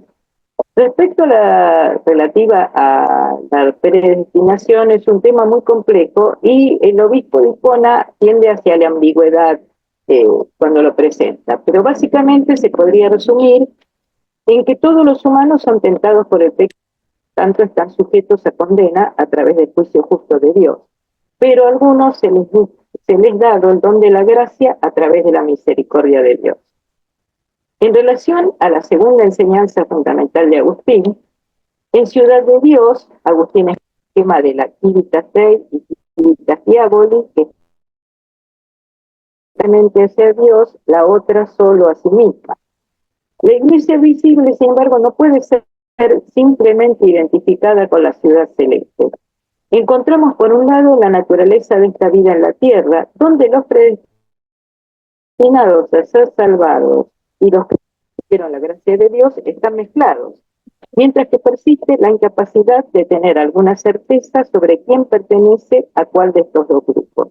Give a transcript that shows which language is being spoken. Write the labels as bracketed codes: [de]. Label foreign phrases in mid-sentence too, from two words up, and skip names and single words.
[es] Respecto a la relativa a la predestinación, es un tema muy complejo y el obispo de Hipona tiende hacia la ambigüedad cuando lo presenta, pero básicamente se podría resumir en que todos los humanos son tentados por el pecado, tanto están sujetos a condena a través del juicio justo de Dios, pero a algunos se les dado el don de la gracia a través de la misericordia de Dios. En relación a la segunda enseñanza fundamental de Agustín, en Ciudad de Dios, Agustín es el esquema de la [la] activitas Dei [es] y [la] activitas Diaboli, [es] que simplemente hacia Dios, la otra solo a sí misma. La iglesia visible, sin embargo, no puede ser simplemente identificada con la ciudad celeste. Encontramos, por un lado, la naturaleza de esta vida en la tierra, donde los predestinados a ser salvados y los que recibieron la gracia de Dios están mezclados, mientras que persiste la incapacidad de tener alguna certeza sobre quién pertenece a cuál de estos dos grupos.